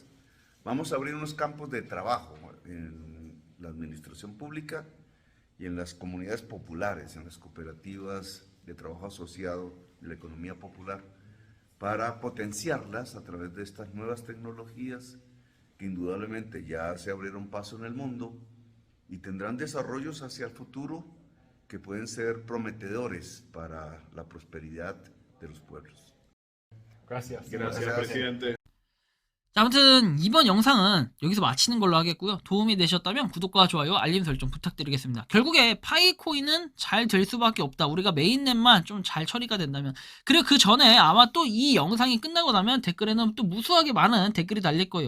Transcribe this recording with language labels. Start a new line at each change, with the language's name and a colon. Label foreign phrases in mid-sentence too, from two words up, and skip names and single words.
Spanish: Vamos a abrir unos campos de trabajo en la administración pública y en las comunidades populares, en las cooperativas de trabajo asociado de la economía popular, para potenciarlas a través de estas nuevas tecnologías que indudablemente ya se abrieron paso en el mundo y tendrán desarrollos hacia el futuro que pueden ser prometedores para la prosperidad de los pueblos. Gracias. Gracias, presidente.
Korean: 자, 아무튼 이번 영상은 여기서 마치는 걸로 하겠고요. 도움이 되셨다면 구독과 좋아요, 알림 설정 부탁드리겠습니다. 결국에 파이코인은 잘 될 수밖에 없다. 우리가 메인넷만 좀 잘 처리가 된다면. 그리고 그 전에 아마 또 이 영상이 끝나고 나면 댓글에는 또 무수하게 많은 댓글이 달릴 거예요.